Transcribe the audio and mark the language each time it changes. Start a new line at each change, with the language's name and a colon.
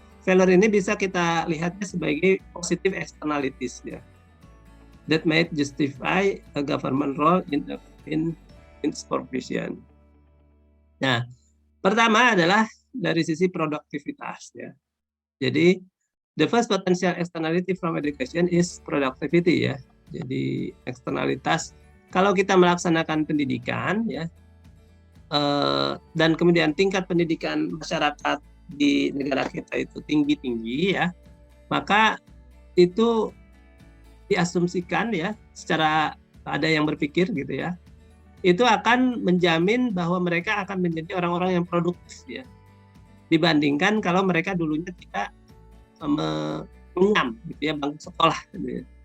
English: Failure
Indonesian: ini bisa kita lihatnya sebagai
English: positive externalities ya, that might justify a government role in its provision.
Indonesian: Nah, pertama adalah dari sisi produktivitas ya.
English: Jadi the first potential externality from education is productivity ya.
Indonesian: Jadi eksternalitas kalau kita melaksanakan pendidikan ya, dan kemudian tingkat pendidikan masyarakat di negara kita itu tinggi ya, maka itu diasumsikan ya, secara ada yang berpikir gitu ya, itu akan menjamin bahwa mereka akan menjadi orang-orang yang produktif ya, dibandingkan kalau mereka dulunya tidak mengenyam gitu ya bangku sekolah gitu ya.